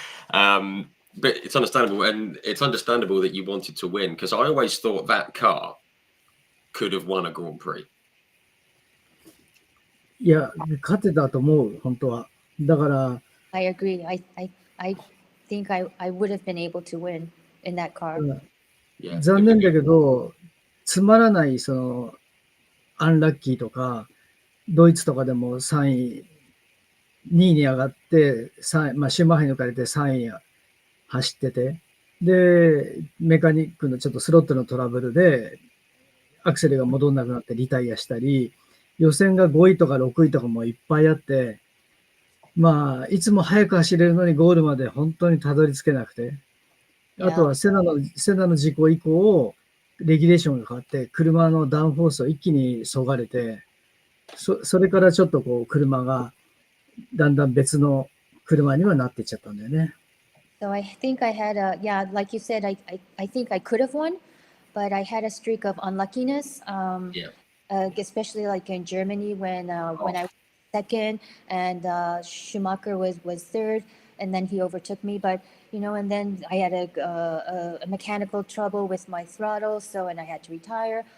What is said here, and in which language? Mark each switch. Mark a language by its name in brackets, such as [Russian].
[English] But it's understandable, and it's understandable that you wanted to win, because I always thought that car could have won a Grand Prix. [Japanese] いや、勝てたと思う、本当は。だから、 [English] I agree. I think I would have been able to win in that car. Yeah. [Japanese] 残念だけど、つまらないそのアンラッキーとか、ドイツとかでも3位、2位に上がって、シューマッハに抜かれて3位走ってて、で、メカニックのちょっとスロットのトラブルで、アクセルが戻んなくなってリタイアしたり、予選が5位とか6位とかもいっぱいあって、いつも早く走れるのにゴールまで本当にたどり着けなくて、あとはセナの事故以降、レギュレーションが変わって、車のダウンフォースを一気にそがれて、それからちょっとこう車がだんだん別の車にはなっていっちゃったんだよね。 [English] So I think I had like you said, I think I could have won, but I had a streak of unluckiness. Especially like in Germany when I was second and Schumacher was third, and then he overtook me. But and then I had a mechanical trouble with my throttle, and I had to retire.